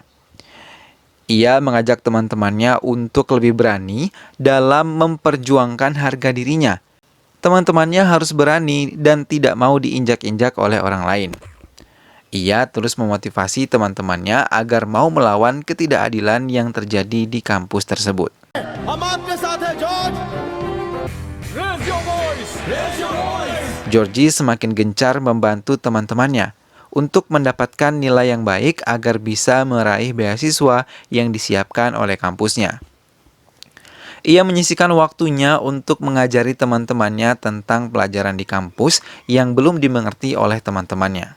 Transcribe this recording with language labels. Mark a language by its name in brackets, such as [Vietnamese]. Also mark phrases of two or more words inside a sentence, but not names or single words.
[Indonesian] Ia mengajak teman-temannya untuk lebih berani dalam memperjuangkan harga dirinya. Teman-temannya harus berani dan tidak mau diinjak-injak oleh orang lain. Ia terus memotivasi teman-temannya agar mau melawan ketidakadilan yang terjadi di kampus tersebut. [Hindi] हम आपके साथ हैं जॉर्ज [English] Raise your voice! Raise your voice! [Indonesian] Georgie semakin gencar membantu teman-temannya untuk mendapatkan nilai yang baik agar bisa meraih beasiswa yang disiapkan oleh kampusnya. Ia menyisihkan waktunya untuk mengajari teman-temannya tentang pelajaran di kampus yang belum dimengerti oleh teman-temannya.